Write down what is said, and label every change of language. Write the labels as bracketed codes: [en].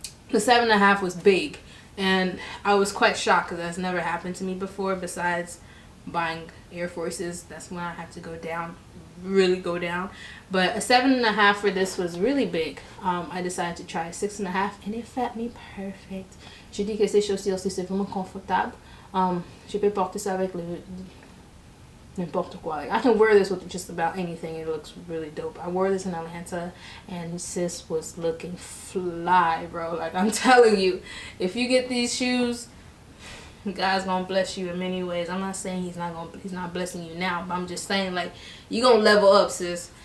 [en] The 7.5 was big, and I was quite shocked because that's never happened to me before. Besides buying Air Forces, that's when I have to go down, really go down. But a 7.5 for this was really big. I decided to try a 6.5, and it fit me perfect. [fr] Je dis que ces chaussures aussi c'est vraiment confortable. Je peux porter ça avec n'importe quoi. [en] Like, I can wear this with just about anything. It looks really dope. I wore this in Atlanta, and sis was looking fly, bro. Like, I'm telling you, if you get these shoes, God's gonna bless you in many ways. I'm not saying he's not blessing you now, but I'm just saying, like, you gonna level up, sis.